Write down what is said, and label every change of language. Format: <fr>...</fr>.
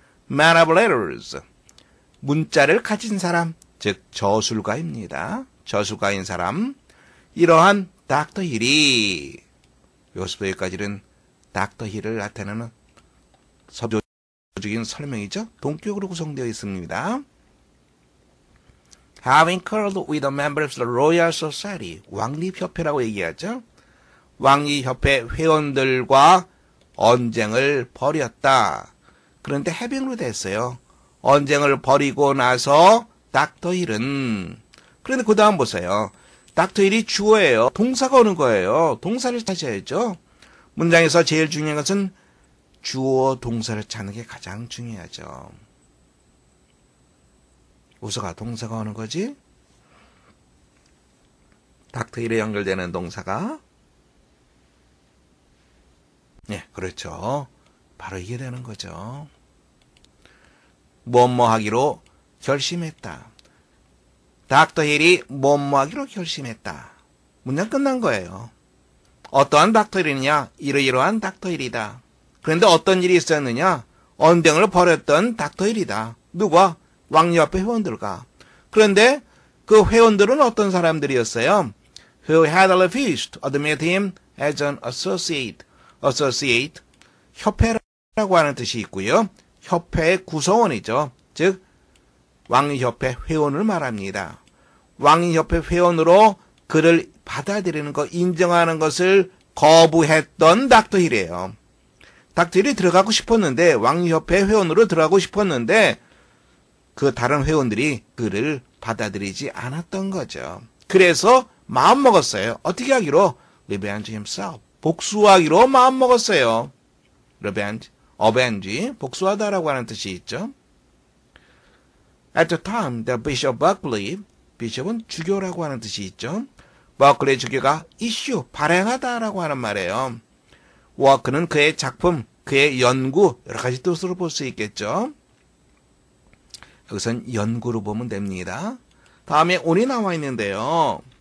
<en>man of letters,</en> <ko>문자를 가진 사람, 즉 저술가입니다. 저술가인 사람. 이러한 닥터 힐이, 여기서부터 여기까지는 닥터 힐을 나타내는 서조적인 설명이죠. 동격으로 구성되어 있습니다.</ko> <en>Having quarreled with the members of the Royal Society,</en> <ko>왕립협회라고 얘기하죠. 왕립협회 회원들과 언쟁을 벌였다. 그런데 해빙으로 됐어요. 언쟁을 벌이고 나서 닥터 힐은, 그런데 그 다음 보세요. 닥터 힐이 주어예요. 동사가 오는 거예요. 동사를 찾아야죠. 문장에서 제일 중요한 것은 주어 동사를 찾는 게 가장 중요하죠. 우서가 동사가 오는 거지. 닥터 힐에 연결되는 동사가, 네, 그렇죠. 바로 이게 되는 거죠. 뭐뭐 하기로 결심했다. 닥터 힐이 뭐뭐 하기로 결심했다. 문장 끝난 거예요. 어떠한 닥터 힐이냐? 이러이러한 닥터 힐이다. 그런데 어떤 일이 있었느냐? 언쟁을 벌였던 닥터 힐이다. 누가? 왕립협회 회원들과. 그런데 그 회원들은 어떤 사람들이었어요?</ko> <en>Who had refused to admit him as an associate.</en> <ko>associate, 협회라고 하는 뜻이 있고요. 협회의 구성원이죠. 즉 왕립협회 회원을 말합니다. 왕립협회 회원으로 그를 받아들이는 것, 인정하는 것을 거부했던 닥터 힐이에요. 닥터 힐이 들어가고 싶었는데, 왕립협회 회원으로 들어가고 싶었는데 그 다른 회원들이 그를 받아들이지 않았던 거죠. 그래서 마음먹었어요. 어떻게 하기로?</ko> <en>revenge himself,</en> <ko>복수하기로 마음먹었어요.</ko> <en>revenge, avenge,</en> <ko>복수하다라고 하는 뜻이 있죠.</ko> <en>At the time, the Bishop Berkeley,</en> <ko>비숍은 주교라고 하는 뜻이 있죠. 버클리 주교가 issue, 발행하다라고 하는 말이에요. work는 그의 작품, 그의 연구, 여러 가지 뜻으로 볼 수 있겠죠. 여기선 연구로 보면 됩니다. 다음에 on이 나와 있는데요.</ko>